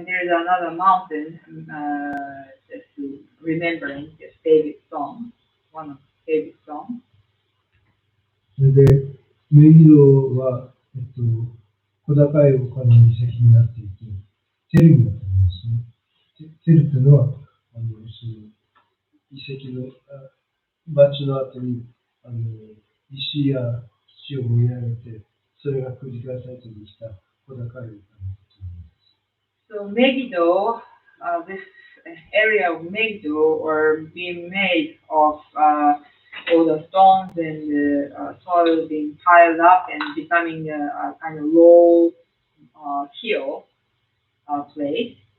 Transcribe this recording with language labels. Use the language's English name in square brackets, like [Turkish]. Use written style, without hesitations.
[English] And there's another mountain just to remembering this David song, one of David's songs. [Japanese] それでメギドは小高い丘の遺跡になっていて、テルになっていますね。テルというのはその遺跡の町の後に石や土を盛り上げて、それが繰り返されてできた小高い丘のことです。 [English] So Megiddo, this area of Megiddo are being made of all the stones and the soil being piled up and becoming a kind of low hill place.